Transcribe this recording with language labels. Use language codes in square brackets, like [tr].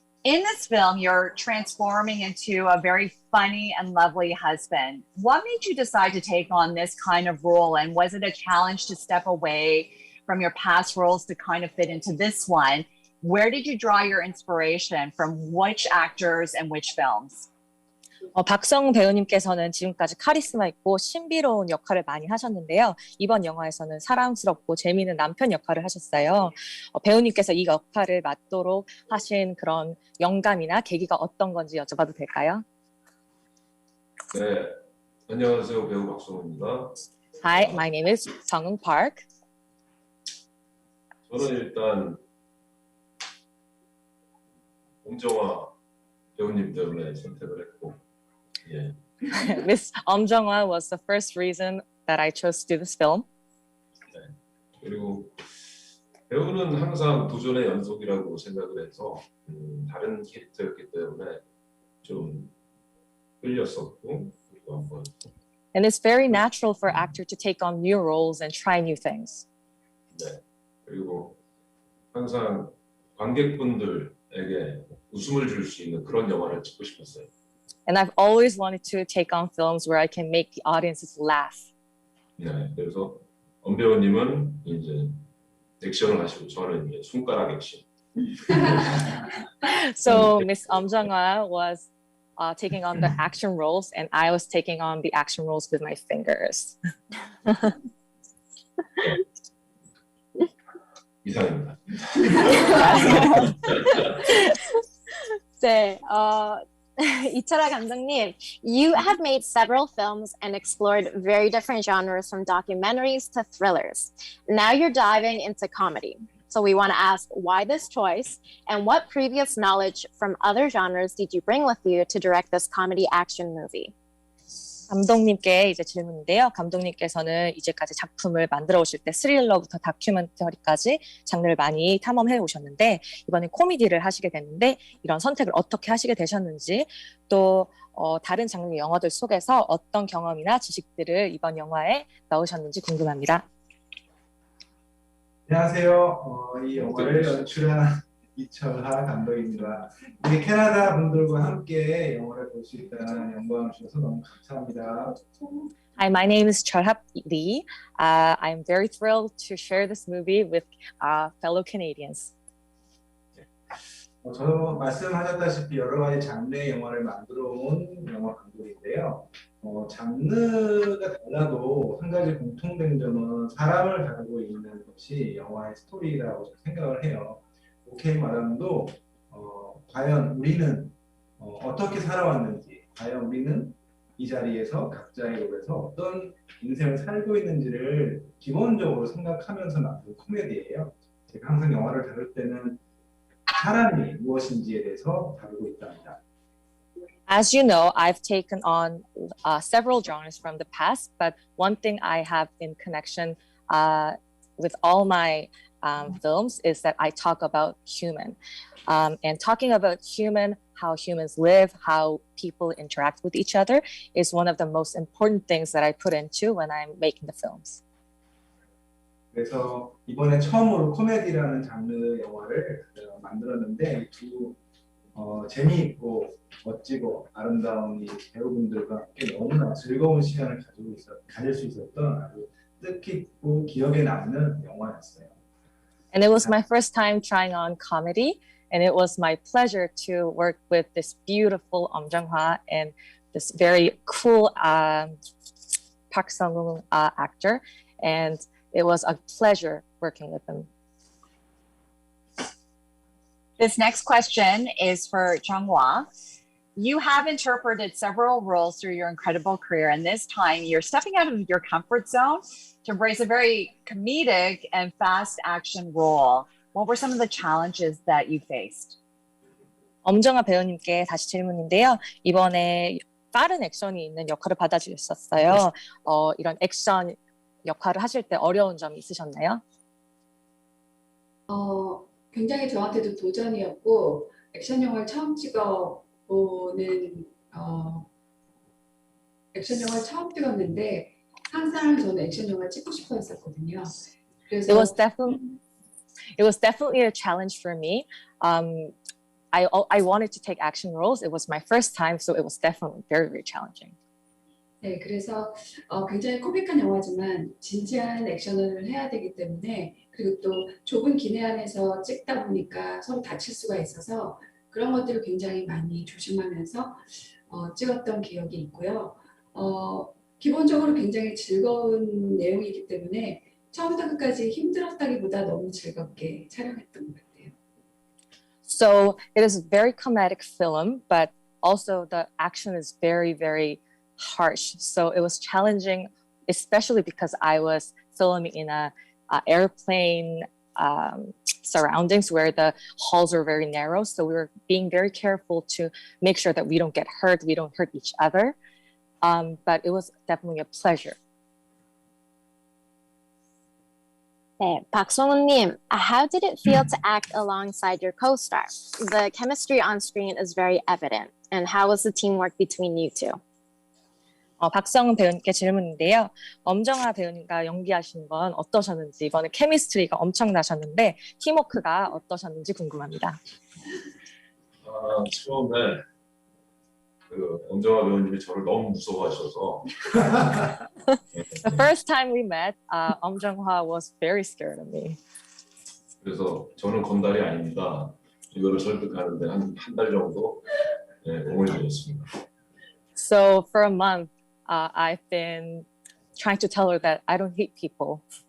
[en] In this film, you're transforming into a very funny and lovely husband. What made you decide to take on this kind of role? And was it a challenge to step away from your past roles to kind of fit into this one? Where did you draw your inspiration from which actors and which films? [ko] 박성 배우님께서는 지금까지 카리스마 있고 신비로운 역할을 많이 하셨는데요. 이번 영화에서는 사랑스럽고 재미있는 남편 역할을 하셨어요. 배우님께서 이 역할을 맡도록 하신 그런 영감이나 계기가 어떤 건지 여쭤봐도 될까요? 네, 안녕하세요. 배우 박성우입니다. [en] Hi, my name is Sung Park. [ko] 저는 일단 엄정화 배우님 때문에 선택을 했고, 예. [en] Miss Jung-hwa was the first reason that I chose to do this film. [ko] 네. 그리고 배우는 항상 도전의 연속이라고 생각을 해서 다른 캐릭터였기 때문에 좀 끌렸었고, 그리고 한번 [en] And it's very natural for actor to take on new roles and try new things. [ko] 네. 그리고 항상 관객분들에게 웃음을 줄 수 있는 그런 영화를 찍고 싶었어요. [en] And I've always wanted to take on films where I can make the audiences laugh. [ko] 네. 그래서 엄 배우님은 이제 액션을 하시고 저는 이제 손가락 액션. [en] So Miss Jung-hwa was taking on the action roles, and I was taking on the action roles with my fingers. [ko] 이상입니다. 네, 이철아 감독님, [en] you have made several films and explored very different genres from documentaries to thrillers. Now you're diving into comedy. So we want to ask why this choice and what previous knowledge from other genres did you bring with you to direct this comedy action movie? [ko] 감독님께 이제 질문인데요. 감독님께서는 이제까지 작품을 만들어 오실 때 스릴러부터 다큐멘터리까지 장르를 많이 탐험해 오셨는데 이번에 코미디를 하시게 됐는데 이런 선택을 어떻게 하시게 되셨는지 또 다른 장르의 영화들 속에서 어떤 경험이나 지식들을 이번 영화에 넣으셨는지 궁금합니다. 안녕하세요. 이 영화를 연출한 이철하 감독입니다. 우리 캐나다 분들과 함께 영화를 볼 수 있다는 영광을 주셔서 너무 감사합니다. [en] Hi, my name is Charhap Lee. I'm very thrilled to share this movie with fellow Canadians. [ko] 저도 말씀하셨다시피 여러 가지 장르의 영화를 만들어 온 영화 감독인데요. 장르가 달라도 한 가지 공통된 점은 사람을 다루고 있는 것이 영화의 스토리라고 생각을 해요. 오케이 마담도 과연 우리는 어떻게 살아왔는지, 과연 우리는 이 자리에서 각자의 롤에서 어떤 인생을 살고 있는지를 기본적으로 생각하면서 만든 코미디예요. 제가 항상 영화를 다룰 때는 사람이 무엇인지에 대해서 다루고 있답니다. [en] As you know, I've taken on several genres from the past, but one thing I have in connection with all my films is that I talk about human. And talking about human, how humans live, how people interact with each other is one of the most important things that I put into when I'm making the films. [ko] 그래서 이번에 처음으로 코미디라는 장르 영화를 만들었는데 두 재미있고 멋지고 아름다운 이 배우분들과 함께 너무나 즐거운 시간을 가질 수 있었던 아주 뜻깊고 기억에 남는 영화였어요. [en] And it was my first time trying on comedy, and it was my pleasure to work with this beautiful Jung-hwa and this very cool Park Sung-woon actor, and it was a pleasure working with them. This next question is for Jung-hwa. You have interpreted several roles through your incredible career, and this time you're stepping out of your comfort zone to embrace a very comedic and fast action role. What were some of the challenges that you faced? [ko] 엄정화 배우님께 다시 질문인데요. 이번에 빠른 액션이 있는 역할을 받아주셨어요. 이런 액션 역할을 하실 때 어려운 점이 있으셨나요? 굉장히 저한테도 도전이었고 액션 영화를 처음 찍어보는 액션 영화를 처음 찍었는데 항상 저는 액션 영화 찍고 싶어 했었거든요. 그래서 [en] It was definitely a challenge for me. I wanted to take action roles. It was my first time, so it was definitely very, very challenging. [ko] 네, 그래서 굉장히 코믹한 영화지만 진지한 액션을 해야 되기 때문에 그리고 또 좁은 기내 안에서 찍다 보니까 서로 다칠 수가 있어서 그런 것들을 굉장히 많이 조심하면서 찍었던 기억이 있고요. 기본적으로 굉장히 즐거운 내용이기 때문에 처음부터 끝까지 힘들었다기보다 너무 즐겁게 촬영했던 것 같아요. [en] So it is a very comedic film, but also the action is very, very harsh. So it was challenging, especially because I was filming in a airplane surroundings where the halls are very narrow. So we were being very careful to make sure that we don't get hurt, we don't hurt each other. But it was definitely a pleasure. [ko] 네, [en] 박성훈님, how did it feel to act alongside your co-star? The chemistry on screen is very evident. And how was the teamwork between you two? [ko] 박성훈 배우님께 질문인데요. 엄정화 배우님과 연기하신 건 어떠셨는지, 이번에 케미스트리가 엄청나셨는데 팀워크가 어떠셨는지 궁금합니다. 처음에 엄정화 배우님이 저를 너무 무서워하셔서 [en] The first time we met, 엄정화 was very scared of me. [ko] 그래서 저는 건달이 아닙니다. 이거를 설득하는데 한 달 정도 공을 들였습니다. [en] So for a month, I've been trying to tell her that I don't hate people.